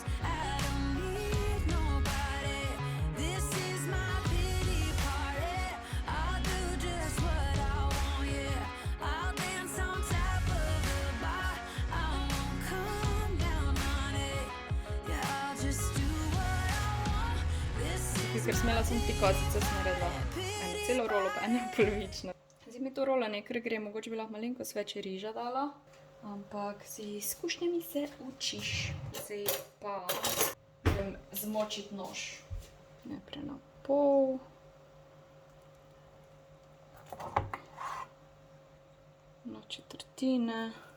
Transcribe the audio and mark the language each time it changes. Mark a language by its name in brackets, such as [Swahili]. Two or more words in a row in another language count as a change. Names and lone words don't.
[English] I don't need nobody. This is my pity party. I'll do just what I want, yeah. I'll dance on top of the bar. I won't come down on it. Yeah, I'll just do what I want. This is [Slovenian] Ker smela sem ti kozico, sem naredila eno celo rolo, pa eno polovično. Zdaj mi to rolanje kar gre, mogoče bi lahko malenkost več riža dala. Ampak z izkušnjami se učiš. Zdaj pa grem zmočiti nož. Najprej na pol. Na četrtine.